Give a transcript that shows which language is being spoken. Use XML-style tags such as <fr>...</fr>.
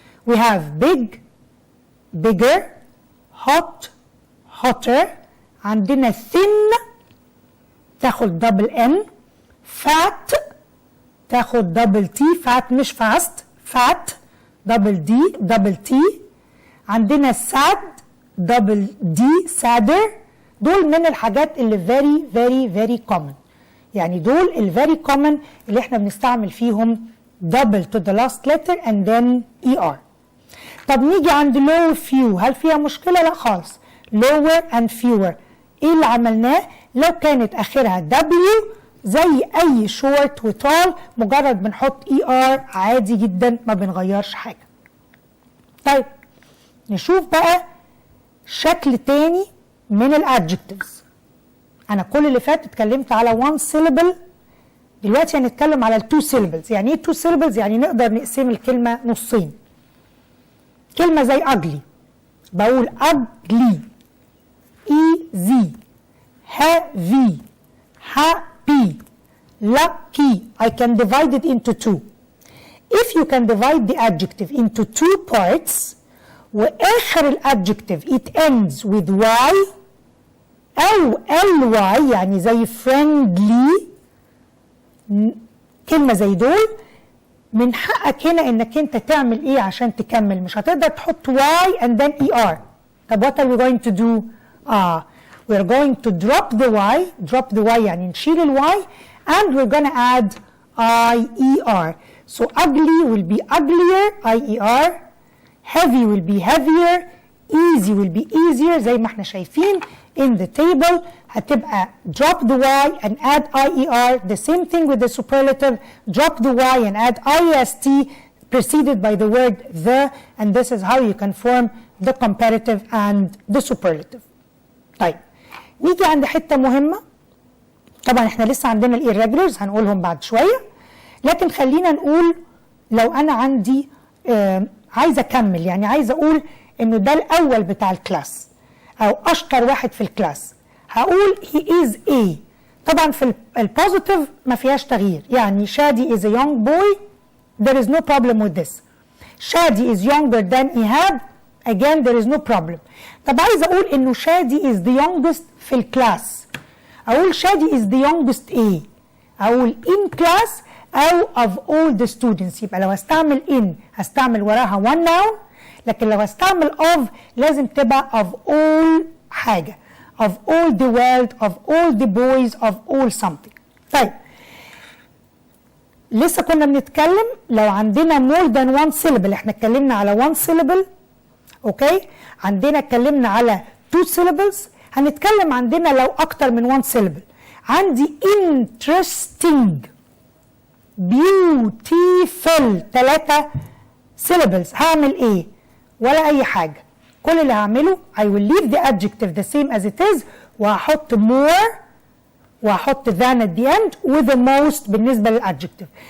<en>we have big bigger، hot hotter، عندنا thin تاخد double N، fat تاخد double T، fat مش fast fat double D double T، عندنا sad double D sadder. دول من الحاجات اللي very very very common.</en> <ar>يعني دول ال very common اللي احنا بنستعمل فيهم double to the last letter and then ER. طب نيجي عند low few، هل فيها مشكلة؟ لا خالص. lower and fewer ايه اللي عملناه؟ لو كانت اخرها W زي اي short وطال مجرد بنحط ER عادي جدا، ما بنغيرش حاجة. طيب نشوف بقى شكل تاني من الادجكتيفز. انا كل اللي فات اتكلمت على one syllable، دلوقتي هنتكلم على two syllables. يعني ايه two syllables؟ يعني نقدر نقسم الكلمة نصين. كلمة زي ugly بقول ugly، easy، heavy، happy، lucky.</ar> <en>I can divide it into two.</en> <ar>If you can divide the adjective into two parts واخر الادجكتيف it ends with y او ly يعني زي friendly، كلمة زي دول من حقك هنا انك انت تعمل ايه عشان تكمل.</ar> <en>مش هتقدر تحط y and then er. طب what are we going to do؟ we're going to drop the y يعني نشيل ال y and we're gonna add ier. So ugly will be uglier ier, heavy will be heavier, easy will be easier زي ما احنا شايفين in the table. هتبقى drop the y and add ier. The same thing with the superlative. Drop the y and add ist preceded by the word the, and this is how you can form the comparative and the superlative.</en> <ar>طيب نيجي عند حتة مهمة. طبعا احنا لسه عندنا الirregulars هنقولهم بعد شوية، لكن خلينا نقول لو انا عندي عايزة اكمل، يعني عايزة اقول انه ده الاول بتاع الكلاس او اشطر واحد في الكلاس، هقول he is a. طبعا في البوزيتيف ما فيهاش تغيير، يعني شادي is a young boy there is no problem with this.</ar> <en>شادي is younger than إيهاب again there is no problem. طب عايز اقول انه شادي is the youngest في الكلاس، اقول شادي is the youngest A، اقول in class او of all the students.</en> <ar>يبقى لو هستعمل in هستعمل وراها one noun، لكن لو هستعمل of لازم تبقى of all حاجة، of all the world, of all the boys, of all something. طيب لسه كنا بنتكلم لو عندنا more than one syllable، احنا اتكلمنا على one syllable اوكي، عندنا اتكلمنا على two syllables، هنتكلم عندنا لو اكتر من one syllable. عندي interesting، beautiful، 3 syllables، هعمل ايه؟ ولا اي حاجة.</ar> <en>كل اللي هعمله I will leave the adjective the same as it is وهحط more وهحط than at the end with the most بالنسبة للadjective.</en>